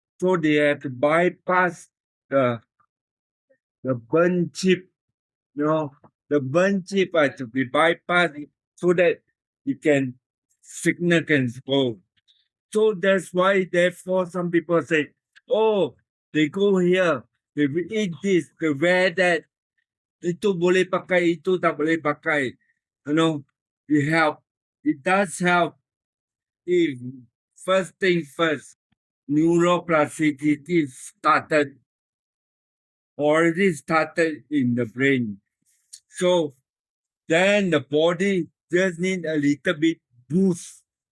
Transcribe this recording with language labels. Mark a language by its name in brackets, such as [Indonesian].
[English] So they have to bypass the burn chip, the burn chip has to be bypassed so that it can signal can go. So that's why therefore some people say, oh, they go here, they eat this, they wear that. [Malay] Itu boleh pakai, itu tak boleh pakai. [English] You know, it help. it does help if first thing first, neuroplasticity already started in the brain. So then the body just need a little bit boost.